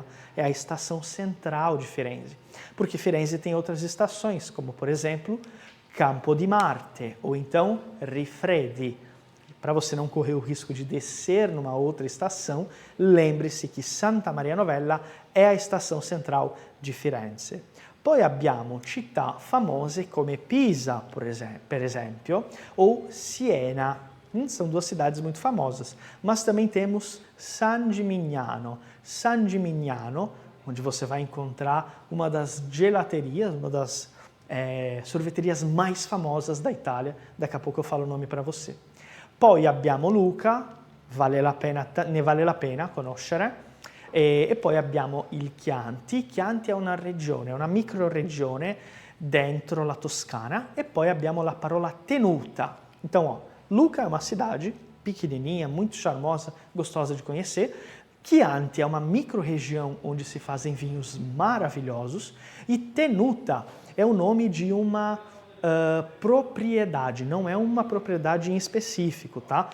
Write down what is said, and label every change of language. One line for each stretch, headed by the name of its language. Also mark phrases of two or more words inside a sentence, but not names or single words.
Portuguese: É a estação central de Firenze. Porque Firenze tem outras estações, como, por exemplo, Campo di Marte, ou então Rifredi. Para você não correr o risco de descer numa outra estação, lembre-se que Santa Maria Novella é a estação central di Firenze.
Italian: Poi abbiamo città famose come Pisa, per esempio,
Portuguese: ou Siena. São duas cidades muito famosas. Mas também temos San Gimignano. San Gimignano, onde você vai encontrar uma das gelaterias, uma das sorveterias mais famosas da Itália. Daqui a pouco eu falo o nome para você.
Italian: Poi abbiamo Lucca, ne vale la pena conoscere, e poi abbiamo il Chianti. Chianti è una regione, una microregione dentro la Toscana, e poi abbiamo la parola tenuta.
Portuguese: Então, ó, Lucca é uma cidade pequenininha, muito charmosa, gostosa de conhecer. Chianti é uma micro-região onde se fazem vinhos maravilhosos. E Tenuta é o nome de uma propriedade, não é uma propriedade em específico, tá?